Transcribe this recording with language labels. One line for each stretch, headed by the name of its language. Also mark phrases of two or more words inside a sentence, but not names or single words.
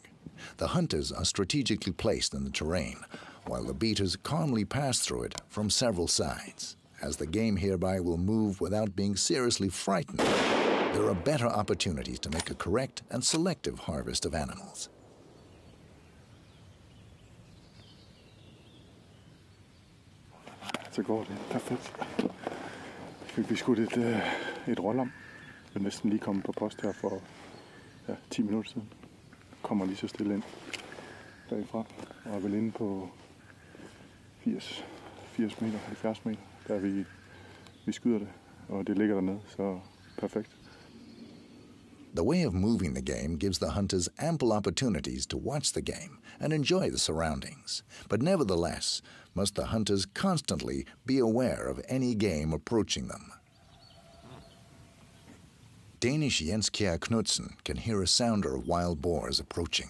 English: The hunters are strategically placed in the terrain, while the beaters calmly pass through it from several sides. As the game hereby will move without being seriously frightened, there are better opportunities to make a correct and selective harvest of animals.
Danish: Så går det perfekt. Fik vi skudt et rålam. Jeg er næsten lige kommet på post her for 10 minutter siden. Kommer lige så stille ind bagfra og er vel inde på 80 meter, 70 meter, der vi skyder det, og det ligger dernede, så perfekt.
English: The way of moving the game gives the hunters ample opportunities to watch the game and enjoy the surroundings. But nevertheless, must the hunters constantly be aware of any game approaching them. Danish Jens Kjær Knudsen can hear a sounder of wild boars approaching.